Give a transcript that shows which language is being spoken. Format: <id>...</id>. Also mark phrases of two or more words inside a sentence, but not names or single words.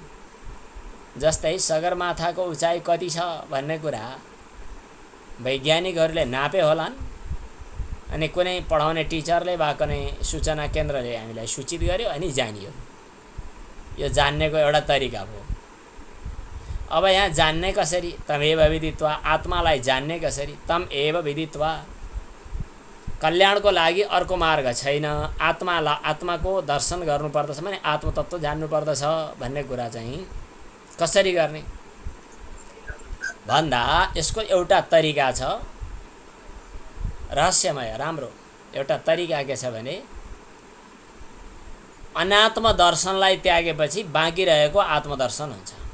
<ne>जस्तै सगरमाथाको उचाइ कति छ भन्ने कुरा वैज्ञानिकहरूले नापे होलान्, अनि कुनै पढाउने टिचरले वा कुनै सूचना केन्द्रले हामीलाई सूचित गर्यो, अनि जानियो। यो जान्नेको एउटा तरिका हो। अब यहाँ जान्ने कसरी?</ne> <sa>तमेव विदित्वा,</sa> <ne>आत्मालाई जान्ने कसरी?</ne> <sa>तम एव विदित्वा,</sa> <ne>कल्याणको लागि अर्को मार्ग छैन। आत्माको दर्शन गर्नुपर्दछ भने आत्मतत्त्व जान्नुपर्दछ भन्ने कुरा चाहिँ कसरी गर्ने भन्दा यसको एउटा तरिका छ, रहस्यमय राम्रो एउटा तरिका के छ भने अनात्म दर्शनलाई त्यागेपछि बाँकी रहेको आत्मदर्शन हुन्छ।</ne>